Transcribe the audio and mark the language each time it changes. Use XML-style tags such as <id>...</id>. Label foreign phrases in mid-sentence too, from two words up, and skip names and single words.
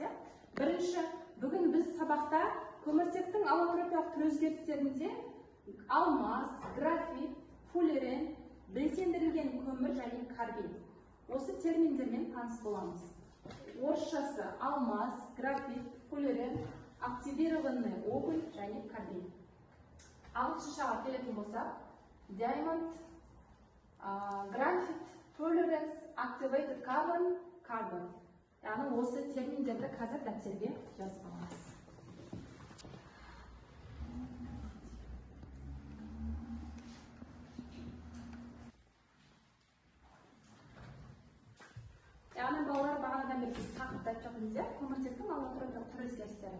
<kk>Бірінші, бүгін біз сабақта көміртектің аллотропиялық түр өзгерістерінде алмас, графит, фуллерен, белсендірілген көмір және карбид. Осы терминдермен таныс боламыз. Орысшасы алмас, графит, фуллерен,</kk> <ru>активированный уголь</ru> <kk>және карбид. Ағылшыншаға келетін болса,</kk> <en>diamond, graphite, fullerene, activated carbon.</en> <kk>Яғни осы терминдерді қазір дәптерге жазып аламыз. Яғни балалар бағанадан бері біз тақырыпты айтып жатырмыз, көміртектің аллотропиялық түр өзгерістері.</kk>